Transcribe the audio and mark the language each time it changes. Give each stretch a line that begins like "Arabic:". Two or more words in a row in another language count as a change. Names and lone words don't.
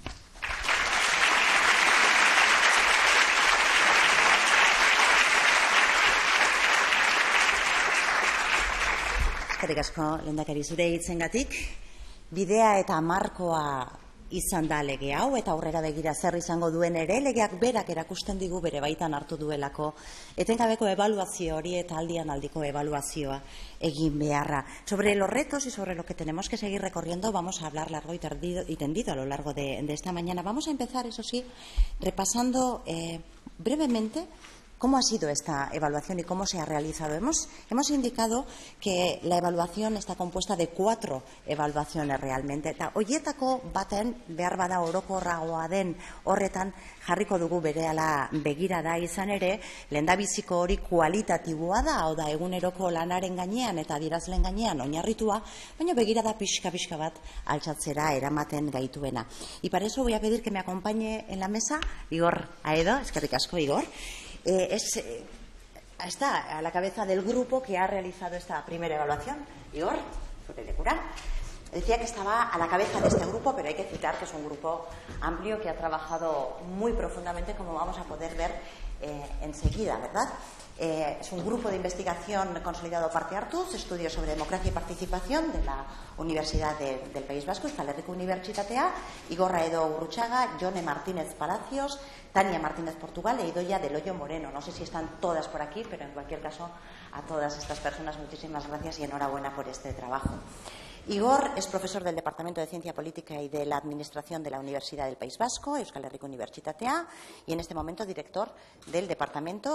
Basque: Eskerrik asko, lehendakari, zure hitzengatik. Bidea eta markoa izan da lege hau, eta aurrera begira zer izango duen ere, legeak berak erakusten digu bere baitan hartu duelako. Etengabeko ebaluazio hori eta aldian aldiko ebaluazioa egin beharra.
Spanish: Sobre los retos y sobre lo que tenemos que seguir recorriendo vamos a hablar largo y tendido a lo largo de esta mañana. Vamos a empezar, eso sí, repasando brevemente ¿Cómo ha sido esta evaluación y cómo se ha realizado? Hemos indicado que la evaluación está compuesta de 4 evaluaciones realmente.
Basque: Eta horietako baten behar bada orokorragoa den horretan jarriko dugu berehala begirada izan ere, lehendabiziko hori kualitatiboa da, hau da eguneroko lanaren gainean eta adierazlen gainean oinarritua, baina begirada pixka bat altxatzera eramaten gaituena.
Spanish: Y para eso voy a pedir que me acompañe en la mesa Igor Aedo,
Basque: eskerrik asko
Spanish: Igor. Está a la cabeza del grupo que ha realizado esta primera evaluación. Igor, suerte de cura. Decía que estaba a la cabeza de este grupo, pero hay que citar que es un grupo amplio que ha trabajado muy profundamente, como vamos a poder ver enseguida, ¿verdad? Es un grupo de investigación consolidado Parte Hartuz, estudios sobre democracia y participación de la Universidad del País Vasco, Euskal Herriko Unibertsitatea, Igor Aedo Urruchaga, Jone Martínez Palacios, Tania Martínez Portugal e Idoia del Hoyo Moreno. No sé si están todas por aquí, pero en cualquier caso a todas estas personas muchísimas gracias y enhorabuena por este trabajo. Igor es profesor del Departamento de Ciencia Política y de la Administración de la Universidad del País Vasco, Euskal Herriko Unibertsitatea, y en este momento director del departamento.